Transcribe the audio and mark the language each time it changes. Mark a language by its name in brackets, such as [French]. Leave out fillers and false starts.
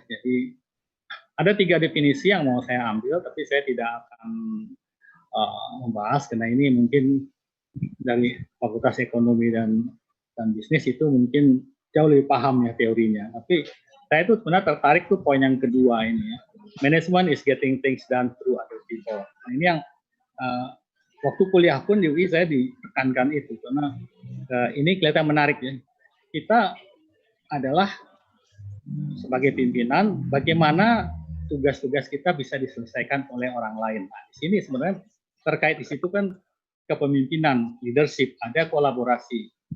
[Indonesian] Jadi ada 3 definisi yang mau saya ambil, tapi saya tidak akan membahas karena ini mungkin dari Fakultas Ekonomi dan Bisnis itu mungkin jauh lebih paham ya teorinya. Tapi saya itu sebenarnya tertarik tuh poin yang kedua ini ya. [English] Management is getting things done through other people. [Indonesian] Nah, ini yang waktu kuliah pun di UI saya ditekankan itu karena ini kelihatan menarik ya. Kita adalah sebagai pimpinan, bagaimana tugas-tugas kita bisa diselesaikan oleh orang lain. Nah, di sini sebenarnya terkait di situ kan kepemimpinan, leadership, ada kolaborasi.